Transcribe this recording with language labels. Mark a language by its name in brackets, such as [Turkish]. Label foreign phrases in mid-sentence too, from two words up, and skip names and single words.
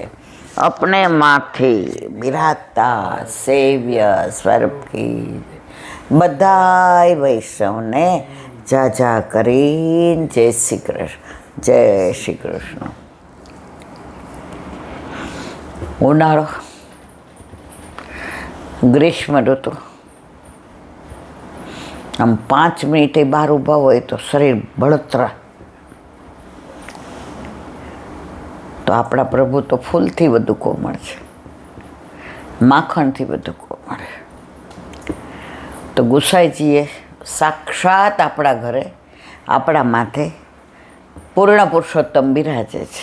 [Hindi] अपने माथे बिराजता सेव्य स्वरूप की बधाई [Gujarati] વૈષ્ણવને જાજા કરીન [Hindi] जय श्री कृष्ण, जय श्री कृष्ण। [Gujarati] ઉનાળો, ગ્રીષ્મ ઋતુ, આમ 5 મિનિટે બહાર ઊભા હોય તો શરીર બળતરા, તો આપણા પ્રભુ તો ફૂલથી વધુ કોમળ છે, માખણથી વધુ કોમળ. તો ગુસાઈજીએ સાક્ષાત આપણા ઘરે આપણા માથે પૂર્ણ પુરુષોત્તમ બિરાજે છે.